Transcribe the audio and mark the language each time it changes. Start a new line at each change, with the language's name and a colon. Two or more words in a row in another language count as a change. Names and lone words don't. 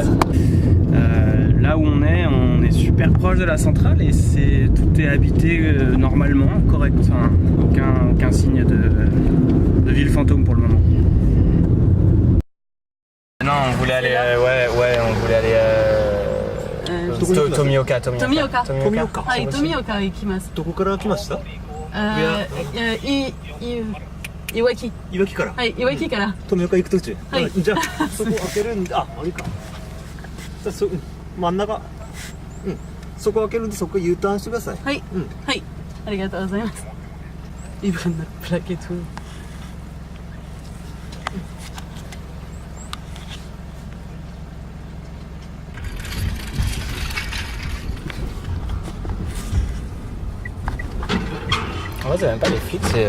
French: Là où on est super proche de la centrale et tout est habité normalement, correct. Enfin, aucun signe de ville fantôme pour le moment. Non, on voulait aller, on voulait aller. Tomioka.
Japanese: Tomioka. Tomioka 行きます。どこから来ました？いわき。いわきから。はい、いわきから。富岡行く途中。はい。じゃあそこ開けるんで、あれか。じゃあ真ん中。そこ開けるんでそこ U ターンしてください。はい。はい。ありがとうございます。 Iban na plaquette.
French: En vrai, c'est même pas les flics, c'est